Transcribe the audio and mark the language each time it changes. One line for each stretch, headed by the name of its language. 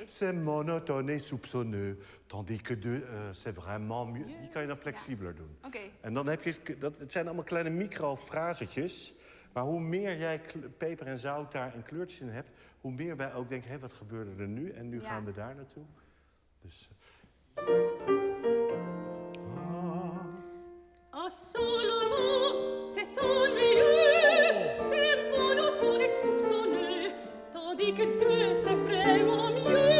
French: C'est monotone et soupçonneux. Tandis que deux, c'est vraiment mieux.
Dutch: Die kan je dan flexibeler doen. Oké. En dan heb je, het zijn allemaal kleine microfrasetjes. Maar hoe meer jij peper en zout daar en kleurtjes in hebt... hoe meer wij ook denken, hé, wat gebeurde er nu? En nu gaan we daar naartoe. Dus...
French: Un seul amant, c'est ennuyeux, c'est monotone et soupçonneux. Tandis que deux, c'est vraiment mieux.